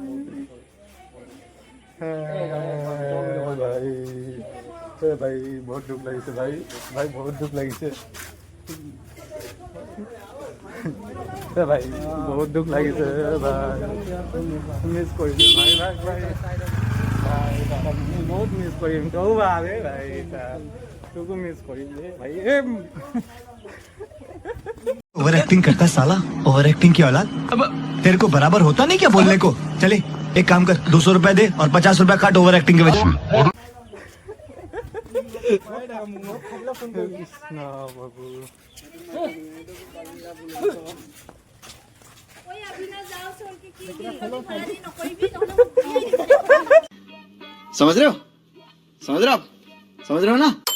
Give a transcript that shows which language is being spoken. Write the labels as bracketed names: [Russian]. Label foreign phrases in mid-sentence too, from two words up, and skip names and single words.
[Assamese] ভাই বহুত দুখ লাগিছে ভাই, ভাই বহুত দুখ লাগিছে ভাই, বহুত দুখ লাগিছে ভাই। মিছ কৰিছোঁ ভাই, ভাই ভাই ভাই, বহুত মিছ কৰিম। তও ভাবে ভাই, তোকো মিছ কৰিম ভাই। [English] over acting [Hindi] करता है साला, [English] over acting [Hindi] की औलाद। अब तेरे को बराबर होता नहीं क्या बोलने को। चले एक काम कर, 200 रुपए दे और 50 रुपए काट [English] over acting [Hindi] के वजह। समझ रहे हो, समझ रहे हो आप, समझ रहे हो ना।